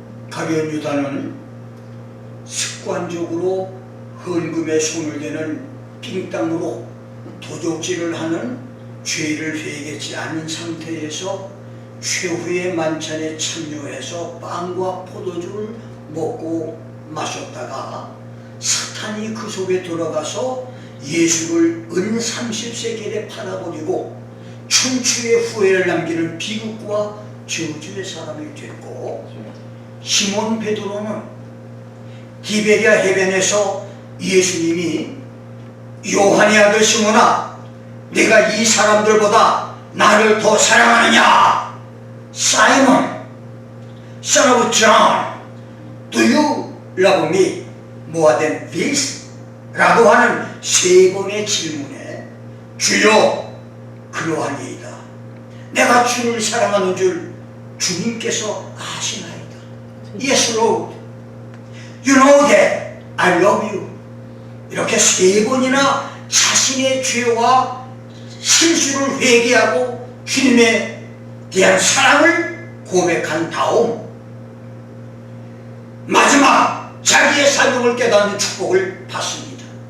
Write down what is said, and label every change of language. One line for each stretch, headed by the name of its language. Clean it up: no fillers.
Korean: 가룟 유다는 습관적으로 헌금에 손을 대는 빙땅으로 도적질을 하는 죄를 회개치 않은 상태에서 최후의 만찬에 참여해서 빵과 포도주를 먹고 마셨다가 사탄이 그 속에 들어가서 예수를 은 30세겔에 팔아버리고 천추의 후회를 남기는 비극과 저주의 사람이 됐고, 시몬 베드로는 디베랴 해변에서 예수님이 요한의 아들 시몬아, 내가 이 사람들보다 나를 더 사랑하느냐?
English: Simon, son of John, do you love me more than this?
Korean: 라고 하는 세 번의 질문에 주여 그러하니이다. 내가 주를 사랑하는 줄 주님께서 아시나이다.
English: Yes, Lord. You know that I love you.
Korean: 이렇게 세 번이나 자신의 죄와 실수를 회개하고 주님에 대한 사랑을 고백한 다음 마지막 자기의 사명을 깨닫는 축복을 받습니다.